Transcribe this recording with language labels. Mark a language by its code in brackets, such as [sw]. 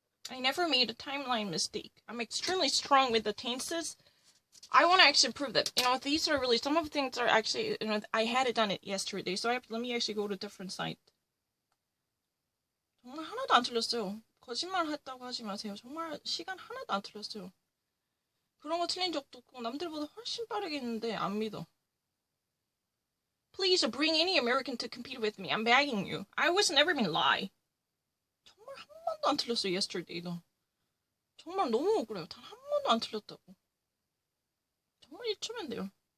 [en] I never made a timeline mistake. I'm extremely strong with the tenses. I want to actually prove that. These are really, some of the things are actually, I had done it yesterday. So let me actually go to a different site. [ko] 정말 하나도 안 틀렸어요. 거짓말 했다고 하지 마세요. 정말 시간 하나도 안 틀렸어요. 그런 거 틀린 적도 없고 남들보다 훨씬 빠르게 했는데 안 믿어. [en] Please bring any American to compete with me. I'm begging you. I was never been lie. [ko] 정말 한 번도 안 틀렸어요. Yesterday도. 정말 너무 억울해요. 단 한 번도 안 틀렸다고. 정말 이쯤면 돼요.